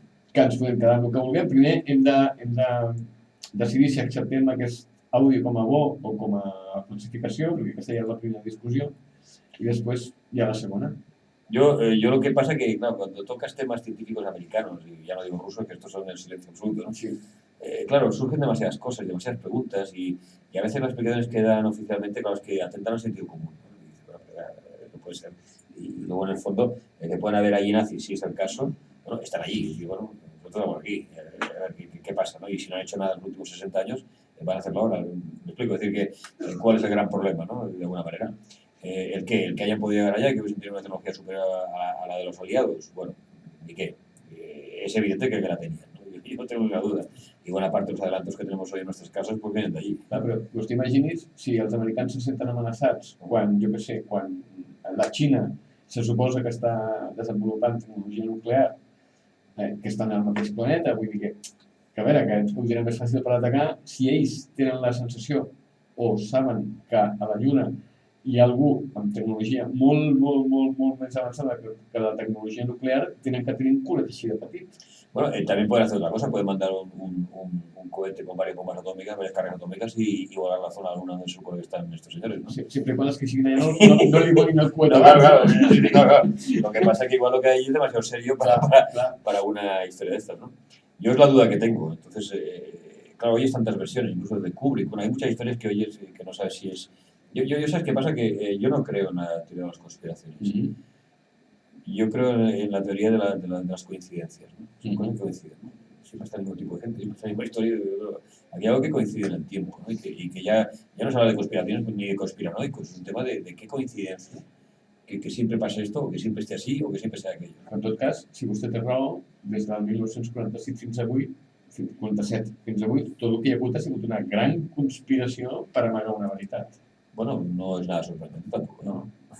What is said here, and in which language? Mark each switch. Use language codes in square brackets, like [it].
[ca] Que ens podem quedar amb el que vulguem. Primer hem de decidir si acceptem aquest àudio com a bo o com a falsificació, perquè aquesta ja és la primera discussió, [es] y después ya la segunda. Yo lo que pasa que, claro, cuando tocas temas científicos americanos, y ya no digo rusos, que estos son el silencio absoluto, ¿no? Sí. Claro, surgen demasiadas cosas, demasiadas preguntas, y a veces las explicaciones que dan oficialmente, claro, es que atentan al sentido común, ¿no? Y dices, bueno, no puede ser. Y luego, en el fondo, que puedan haber allí nazis, si es el caso, bueno, están allí, y bueno, nosotros estamos aquí, a ver qué pasa, ¿no? Y si no han hecho nada en los últimos 60 años, van a hacerlo ahora. Me explico, es decir, que cuál es el gran problema, ¿no? De alguna manera. El que hayan podido llegar allá y que hubiesen tenido una tecnología superior a la de los aliados, bueno, ¿y qué? Es evidente que la tenían, ¿no? Yo no tengo ninguna duda. Y buena parte de los adelantos que tenemos hoy en nuestros casos pues vienen de allí. [ca] Clar, però us t'imagines si els americans se senten amenaçats quan, jo què sé, quan la Xina se suposa que està desenvolupant tecnologia nuclear, que estan al mateix planeta, vull dir que a veure, que ens podria més fàcil per atacar, si ells tenen la sensació o saben que a la Lluna hi ha algú amb tecnologia molt més avançada que la tecnologia nuclear, tenen que tenir un culet així de petit. [es] Bueno, también pueden hacer otra cosa, pueden mandar un cohete con varias bombas atómicas, varias cargas atómicas y volar la zona de la Luna donde se supone que están estos señores, ¿no? Sí, siempre y cuando es que siguen allá [ca] no li volin [es] el cohete. No, claro. Lo que pasa es que igual lo que hay es demasiado serio para una historia de estas, ¿no? Yo es la duda que tengo. Entonces, claro, oyes tantas versiones, incluso de Kubrick. Bueno, hay muchas historias que oyes que no sabes si es... Yo ¿sabes qué pasa? Que yo no creo en la teoría de las conspiraciones. Yo creo en la teoría de las coincidencias, ¿no? Son cosas que coinciden, ¿no? Siempre está el mismo tipo de gente, siempre está la misma historia. Aquí hay algo que coincide en el tiempo, ¿no? Y que ya no se habla de conspiraciones ni de conspiranoicos, es un tema de qué coincidencia. Que siempre pase esto, o que siempre esté así, o que siempre sea aquello. [ca] En tot cas, si vostè té raó, des del 1946 fins avui, 47 fins avui, tot el que hi ha hagut ha sigut una gran conspiració per amagar una veritat. [es] Bueno, no es nada sorprendente tampoco, ¿no?